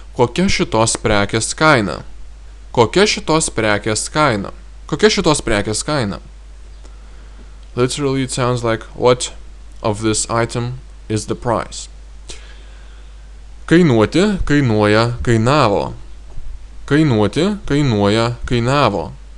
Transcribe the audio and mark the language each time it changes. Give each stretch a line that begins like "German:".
Lithuanian: Kokia šitos prekės kaina? Kokia šitos prekės kaina? Kokia šitos prekės kaina?
English: Literally, it sounds like, what of this item is the price?
Lithuanian: Kainuoti, kainuoja, kainavo. Kainuoti, kainuoja, kainavo.